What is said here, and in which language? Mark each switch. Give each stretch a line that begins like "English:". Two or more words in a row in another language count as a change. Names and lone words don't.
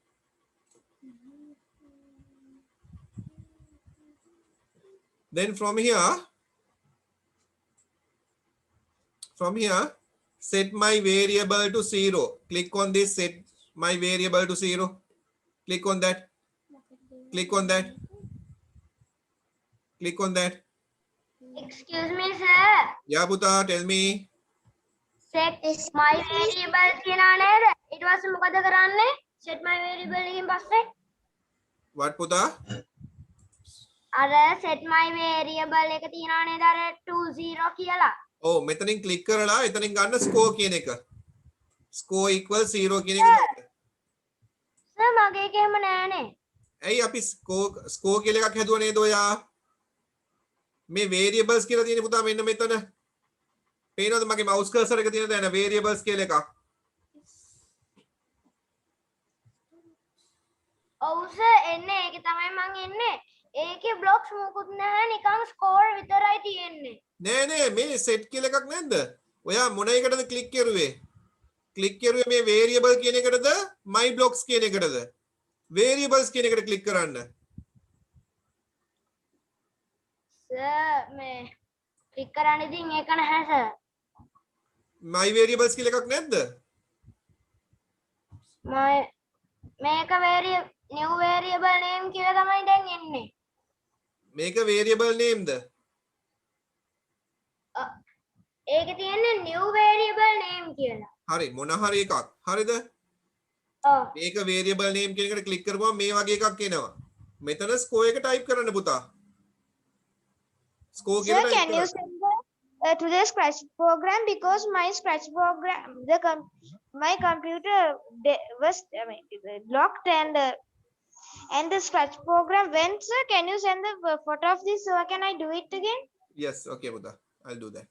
English: Then from here, set my variable to 0. Click on this, set my variable to 0. Click on that. Click on that. Click on that. Excuse me, sir. Yeah, Buddha, tell me. Set my variable
Sinhala: කියනවා නේද? ඊට පස්සේ මොකද කරන්නේ?
English: Set my variable
Sinhala: එකෙන් පස්සේ
English: What, Buddha?
Sinhala: අර
English: set my variable
Sinhala: එක තියෙනවා නේද අර 20 කියලා. Oh, මෙතනින් click කරලා එතනින් ගන්න score කියන එක.
English: Score equals 0
Sinhala: කියන එක ගන්න. සර් මගේ එක එහෙම නෑනේ. ඇයි අපි score කියලා එකක් හැදුවා නේද ඔයා? මේ variables කියලා තියෙන පුතා මෙන්න මෙතන. පේනවද මගේ
English: mouse cursor
Sinhala: එක තියෙන දැන variables කියලා එකක්. ඔව් සර් එන්නේ ඒකේ තමයි මං එන්නේ. ඒකේ blocks මොකුත් නැහැ නිකන් score විතරයි තියෙන්නේ. නෑ මේ set කියලා එකක් නැද්ද? ඔයා මොන එකටද click කරුවේ? click කරුවේ මේ variable කියන එකටද
English: my blocks
Sinhala: කියන එකටද? variables කියන එකට click කරන්න. සර් මේ click කරන්න ඉතින් ඒක නැහැ සර්.
English: my variables
Sinhala: කියලා එකක් නැද්ද? මේක
English: new variable name
Sinhala: කියලා තමයි දැන් එන්නේ. මේක
English: variable name
Sinhala: ද? ඒකේ තියෙන්නේ
English: new variable name
Sinhala: කියලා. හරි මොන හරි එකක්. හරිද? ඔව්. මේක
English: variable name
Sinhala: කියන එකට click කරපුවම මේ වගේ එකක් එනවා. මෙතන score එක type කරන්න පුතා. score
English: Sir,
Sinhala: කියලා type
English: can you
Sinhala: කරන්න.
English: send to the Scratch program because my Scratch program, my computer was locked and the Scratch program went. Sir, can you send the photo of this so can I do it again? Yes, okay, Buddha. I'll do that.